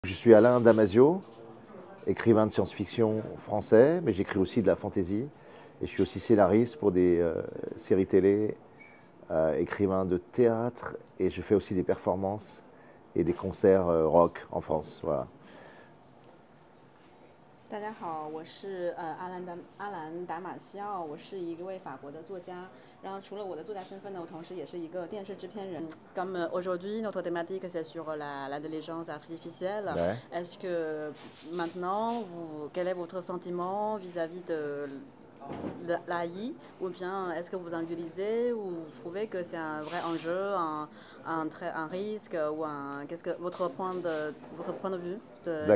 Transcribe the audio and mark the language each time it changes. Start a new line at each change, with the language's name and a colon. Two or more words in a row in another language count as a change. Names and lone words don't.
French: Je suis Alain Damasio, écrivain de science-fiction français, mais j'écris aussi de la fantasy. Et je suis aussi scénariste pour des séries télé, écrivain de théâtre, et je fais aussi des performances et des concerts rock en France. Voilà.
Chinese: 大家好，我是阿兰达马西奥，我是一位法国的作家。然后除了我的作家身份呢，我同时也是一个电视制片人。
French: Comme aujourd'hui notre thématique c'est sur l'intelligence artificielle. Ouais. Est-ce que maintenant quel est votre sentiment vis-à-vis de l'AI, ou bien est-ce que vous en utilisez ou vous trouvez que c'est un vrai enjeu, un risque, ou qu'est-ce que votre point de vue de